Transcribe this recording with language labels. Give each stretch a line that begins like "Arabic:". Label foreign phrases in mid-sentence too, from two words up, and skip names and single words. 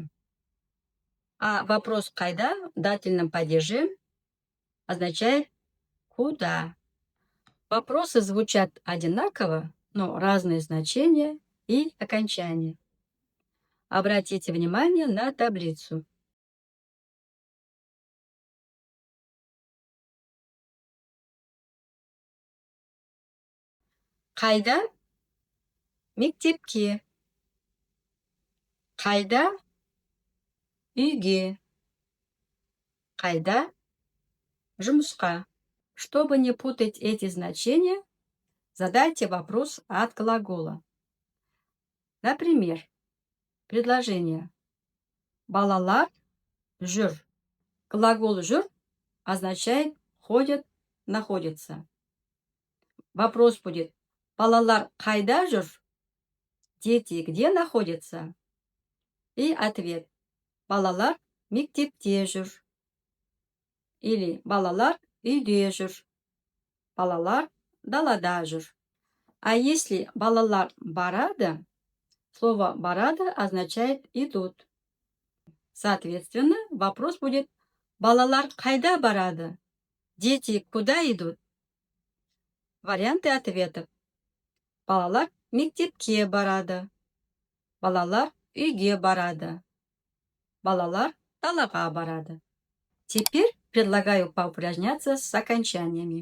Russian: А вопрос «Кайда» в дательном падеже означает «куда?». Вопросы звучат одинаково, но разные значения и окончания. Обратите внимание на таблицу.
Kazakh: Қайда? Мектепке. Қайда? Үйге. Қайда? Жұмысқа.
Russian: Чтобы не путать эти значения, задайте вопрос от глагола. Например, предложение.
Kazakh: Балалар Жүр.
Russian: Глагол «жүр» означает ходят, находятся. Вопрос будет:
Kazakh: балалар қайда жүр?
Russian: Дети где находятся? И ответ:
Kazakh: балалар мектепте жүр. Или балалар үйде жүр. Балалар далада жүр.
Russian: А если
Kazakh: балалар барады,
Russian: слово барады означает идут. Соответственно, вопрос будет:
Kazakh: балалар қайда барады?
Russian: Дети куда идут? Варианты ответов:
Kazakh: балалар мектепке барады. Балалар үйге барады. Балалар далаға барады.
Russian: Теперь предлагаю поупражняться с окончаниями.